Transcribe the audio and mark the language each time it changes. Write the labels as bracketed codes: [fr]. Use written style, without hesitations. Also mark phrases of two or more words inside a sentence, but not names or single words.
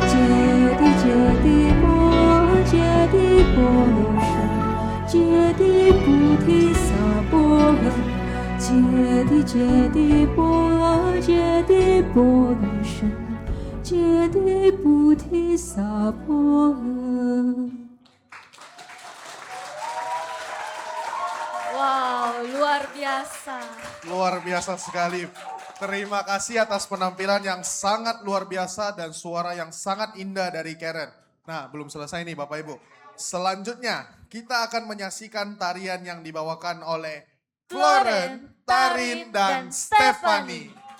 [sa] गते गते पारगते पारसंगते बोधि स्वाहा. गते गते पारगते पारसंगते बोधि स्वाहा. [id] Wow, luar biasa. Luar biasa sekali. Terima kasih atas penampilan yang sangat luar biasa dan suara yang sangat indah dari Karen. Nah, belum selesai nih Bapak Ibu. Selanjutnya, kita akan menyaksikan tarian yang dibawakan oleh Floren, Tarin, dan Stephanie.